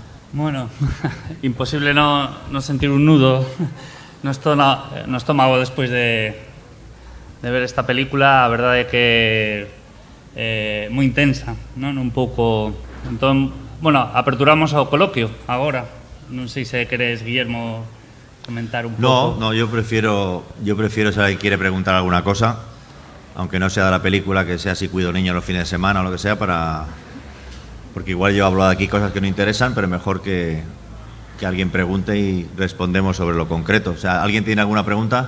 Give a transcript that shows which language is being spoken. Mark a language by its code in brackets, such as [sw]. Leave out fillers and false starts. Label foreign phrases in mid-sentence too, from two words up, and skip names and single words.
[es] Bueno, imposible no sentir un nudo [gl] no estómago despois de ver esta película. A verdade é que moi intensa, non? Un pouco... Entón, bueno, aperturamos ao coloquio agora. Non sei se queres, Guillermo, comentar un pouco. [es] No, yo prefiero si alguien quiere preguntar alguna cosa, aunque no sea de la película, que sea si cuido niños los fines de semana o lo que sea, porque igual yo hablo de aquí cosas que no interesan, pero mejor que alguien pregunte y respondemos sobre lo concreto. O sea, ¿alguien tiene alguna pregunta?